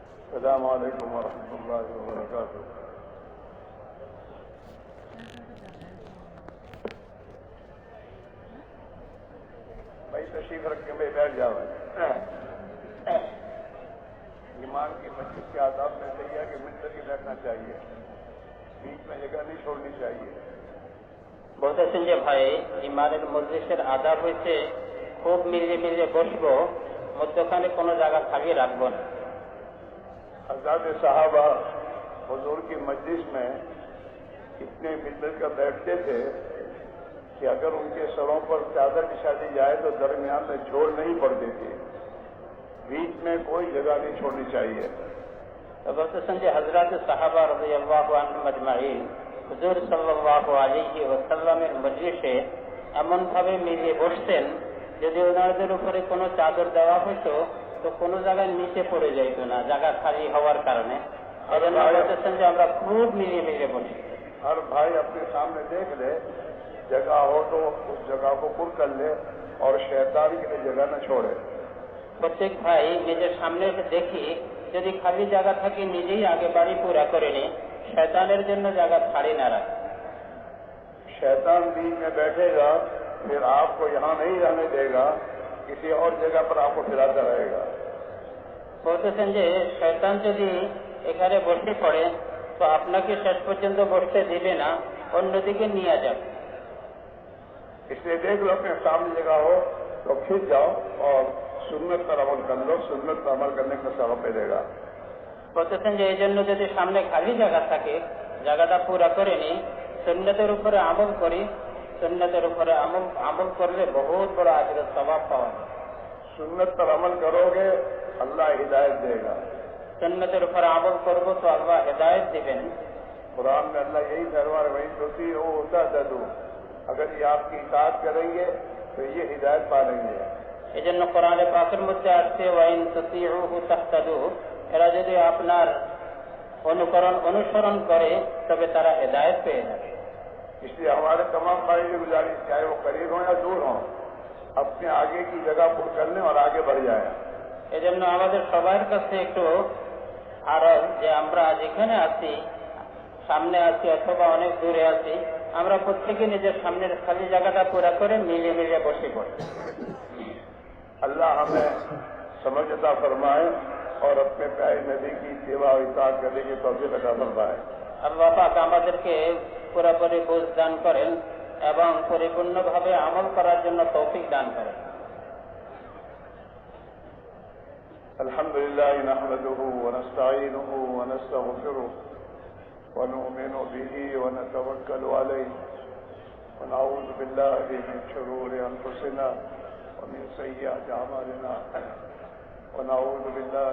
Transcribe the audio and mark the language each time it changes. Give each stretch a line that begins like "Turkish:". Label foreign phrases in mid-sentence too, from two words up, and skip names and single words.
Arabic: السلام علیکم ورحمۃ اللہ وبرکاتہ.
Urdu: بھائی تشریف رکھ کے بھائی بیٹھ جاؤ. ایمان کی مجلس کے آداب میں سے یہ ہے کہ مل کے بیٹھنا چاہیے, بیچ میں جگہ نہیں چھوڑنی چاہیے.
Bangla: বলতেছেন যে ভাই ইমানের মজলিসের আদাব হয়েছে খুব মিলিয়ে মিলিয়ে বসবো, মধ্যখানে কোনো জায়গা খালি রাখবো না.
Urdu: حضرات صحابہ حضور کی مجلس میں اتنے مل کر بیٹھتے تھے کہ اگر ان کے سروں پر چادر بچھا دی جائے تو درمیان میں جھول نہیں پڑتی تھی, بیچ میں کوئی جگہ نہیں چھوڑنی چاہیے.
Bangla: তো বলতেছেন যে হযরত সাহাবা
Arabic: رضي الله عنهم أجمعين
Bangla: হুজুর
Arabic: صلى الله عليه وسلم
Bangla: মজলিসে এমন ভাবে মিলিয়ে বসতেন যদি ওনাদের উপরে কোনো চাদর দেওয়া হতো তো কোনো জায়গায় নিচে পড়ে যাইত না, জায়গা খালি হওয়ার কারণে. এজন্য বলতেছেন যে আমরা খুব মিলিয়ে মিলিয়ে বসি.
Urdu: ہر بھائی اپنے سامنے دیکھ لے, جگہ ہو تو اس جگہ کو پر کر لے اور شیطان کے لیے جگہ نہ چھوڑے.
Bangla: প্রত্যেক ভাই নিজের সামনে দেখি যদি খালি জায়গা থাকে নিজেই আগে বাড়ি পুরা করে নি, শয়তানের জন্য জায়গা খালি না রাখে.
Urdu: شیطان بیچ میں بیٹھے گا, پھر آپ کو یہاں نہیں رہنے دے گا, کسی اور جگہ پر آپ کو پھراتا رہے گا.
Bangla: বলতেছেন যে শয়তান যদি এখানে বসে পড়ে তো আপনাকে শেষ পর্যন্ত বসতে দিবে না, অন্যদিকে নিয়ে যাবে.
Urdu: اس لیے دیکھ لو اپنے سامنے جگہ ہو تو کھنچ جاؤ اور سنت پر عمل کر لو, سنت پر عمل کرنے کا سبب ملے گا.
Bangla: বলতেছেন যে এই জন্য যদি সামনে খালি জায়গা থাকে জায়গাটা পুরা করে নি, সুন্নতের উপরে আমল করি, সুন্নতের উপরে আমল করলে বহুত বড় আজর সওয়াব পাওয়া যায়.
Urdu: سنت پر عمل کرو گے اللہ ہدایت دے گا.
Bangla: সুন্নতের উপরে আমল করব তো আল্লাহ হেদায়েত দিবেন.
Urdu: قرآن میں اللہ یہی فرما رہے
Arabic: وہیں توتی ہو ہوتا تدو,
Urdu: اگر یہ آپ کی اطاعت کریں گے تو یہ ہدایت پا لیں گے.
Bangla: এই জন্য কোরআনে পাকের মধ্যে আসছে
Arabic: وإن تطيعوه تهتدوا,
Bangla: এরা যদি আপনার অনুসরণ করে তবে তারা হেদায়েত পেয়ে যাবে.
Urdu: اس لیے ہمارے تمام بھائی کی گزارش, چاہے وہ قریب ہوں یا دور ہوں, اپنے آگے کی جگہ پر کر لیں اور آگے بڑھ جائیں.
Bangla: এই জন্য আমাদের সবার কাছে একটু আরজ যে আমরা যেখানে আছি, সামনে আছি অথবা অনেক দূরে আছি, আমরা প্রত্যেকে নিজের সামনের খালি জায়গাটা পুরা করে মিলিয়ে মিলিয়ে বসে পড়ি.
Urdu: اللہ ہمیں سمجھ عطا فرمائے اور اپنے پیارے نبی کی سیوا و اطاعت کرنے کی توفیق عطا فرمائے.
Bangla: আল্লাহ পাক আমাদেরকে পুরোপুরি বুঝ দান করেন এবং পরিপূর্ণভাবে আমল করার জন্য তৌফিক দান করেন.
Arabic: الحمد لله نحمده ونستعينه ونستغفره ونؤمن به ونتوكل عليه ونعوذ بالله من شرور أنفسنا ومن سيئات أعمالنا ونعوذ بالله